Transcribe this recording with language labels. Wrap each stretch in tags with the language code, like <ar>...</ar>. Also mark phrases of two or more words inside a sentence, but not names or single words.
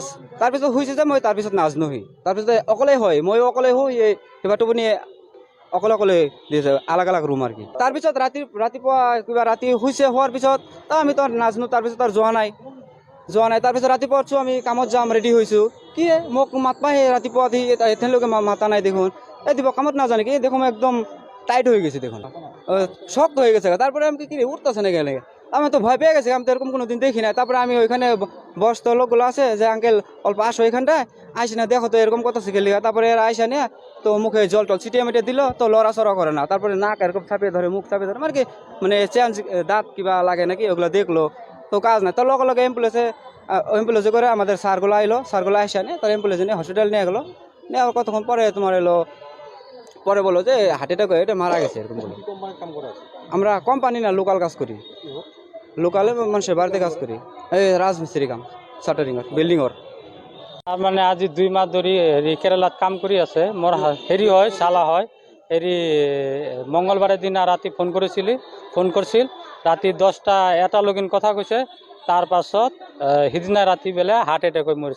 <as>তাৰপিছত শুইছে যে মই তাৰপিছত নাজনো সি। তাৰপিছত অকলে হয়, ময়ো অকলে শুই কিবা টোপনি অকলে দিছে, আলাগ ৰুম আৰু কি। তাৰপিছত ৰাতিপুৱা কিবা ৰাতি শুইছে, হোৱাৰ পিছত আমি নাজনো। তাৰপিছত আৰু যোৱা নাই। তাৰপিছত ৰাতিপুৱা উঠছোঁ, আমি কামত যাম ৰেডি হৈছোঁ। কি মোক মাতবা ৰাতিপুৱা এতিয়ালৈকে মাতা নাই দেখোন। দিব কামত নাজানে কি দেখোন, একদম টাইট হৈ গৈছে দেখোন,</as> <bn>শক্ত হয়ে গেছে। তারপরে আমি কি উঠতেছে না গেলে আমি তো ভয় পেয়ে গেছি, আমি তো এরকম কোনোদিন দেখি না। তারপরে আমি ওইখানে বয়স্ক লোকগুলো আছে যে আঙ্কেল অল্প আসো এখানটায়, আইসি না দেখো তো এরকম কথা শিখে। তারপরে এরা আইসা নিয়ে তো মুখে জল ছিটিয়ে মিটিয়ে দিল, তো লড়াচড়া করে না। তারপরে নাক এরকম চাপিয়ে ধরে, মুখ চাপিয়ে ধরে, কি চেঞ্জ দাঁত কিবা লাগে নাকি ওগুলো দেখলো, তো কাজ নাই। তো লগে অ্যাম্বুলেন্সে করে আমাদের স্যারগুলো আইসা নিয়ে তার অ্যাম্বুলেন্সে নিয়ে হসপিটাল নিয়ে গেলো। নেওয়ার কতক্ষণ পরে তোমার পরে বলো যে হার্ট অ্যাটাক হয়ে এটা মারা গেছে এরকম বলো। আমরা কোম্পানি না লোকাল কাজ করি, লোকালে মানুষের বাড়িতে কাজ করি, এই রাজমিস্ত্রি কাম, শাটারিংর, বিল্ডিংর।</bn> <as>মানে আজি 2 মাহ ধৰি কেৰালাত কাম কৰি আছে। মোৰ হেৰি হয়, চালা হয়। মঙ্গলবাৰৰ দিনা ৰাতি ফোন কৰিছিল ৰাতি 10টা-1টা লগিন কথা কৈছে। তাৰ পাছত সিদিনা ৰাতি বেলা হাৰ্ট এটেক হৈ মৰিছে।</as>